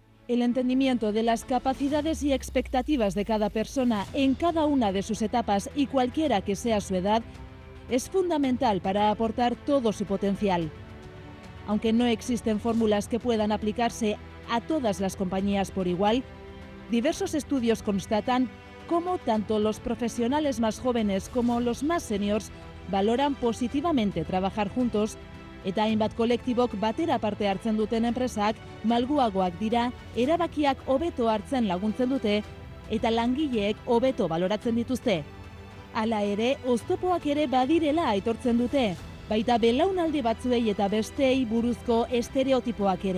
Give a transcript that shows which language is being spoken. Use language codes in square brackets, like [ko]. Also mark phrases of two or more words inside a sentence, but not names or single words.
[es] El entendimiento de las capacidades y expectativas de cada persona en cada una de sus etapas y cualquiera que sea su edad es fundamental para aportar todo su potencial. Aunque no existen fórmulas que puedan aplicarse a todas las compañías por igual, diversos estudios constatan cómo tanto los profesionales más jóvenes como los más seniors valoran positivamente trabajar juntos, [eu] eta hainbat kolektibok batera parte hartzen duten enpresak malguagoak dira, erabakiak hobeto hartzen laguntzen dute eta langileek hobeto baloratzen dituzte. Hala ere, oztopoak ere badirela aitortzen dute, baita belaunaldi batzuei eta besteei buruzko estereotipoak ere.